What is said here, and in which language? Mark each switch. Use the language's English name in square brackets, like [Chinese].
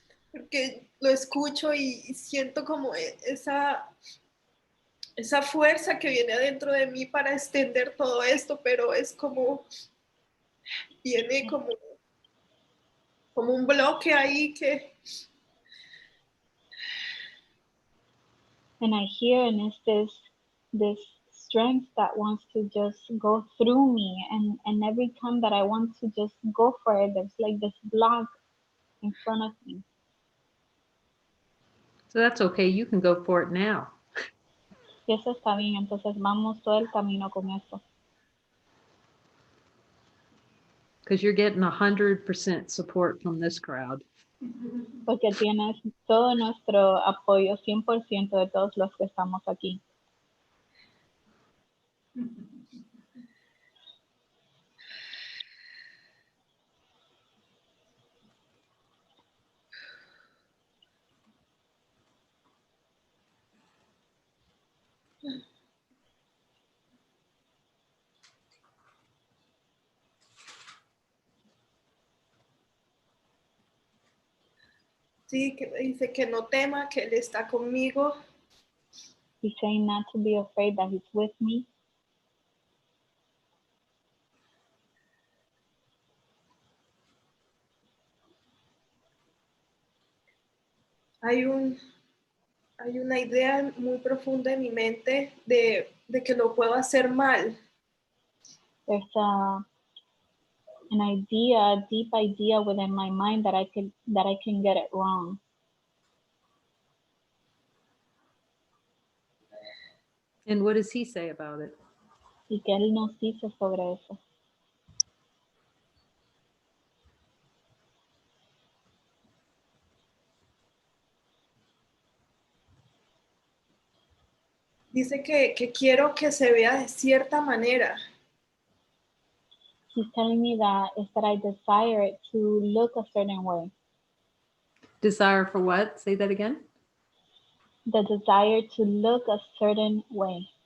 [Spanish] Porque lo escucho y siento como esa fuerza que viene adentro de mí para extender todo esto, pero es como, viene como un bloque ahí que... [English] And I hear and it's this strength that wants to just go through me. And every time that I want to just go for it, there's like this block in front of me. So that's okay. You can go for it now. [Spanish] Y eso está bien, entonces vamos todo el camino con eso. [English] Because you're getting 100% support from this crowd. [Spanish] Porque tienes todo nuestro apoyo, 100% de todos los que estamos aquí. Sí, que me dice que no tema, que Él está conmigo. [English] He's saying not to be afraid, that he's with me. [Spanish] Hay una idea muy profunda en mi mente de que lo puedo hacer mal. [English] There's an idea, a deep idea within my mind that I can get it wrong. And what does he say about it? [Spanish] Y que él nos dice sobre eso. Dice que quiero que se vea de cierta manera. [English] He's telling me that I desire it to look a certain way. Desire for what? Say that again. The desire to look a certain way.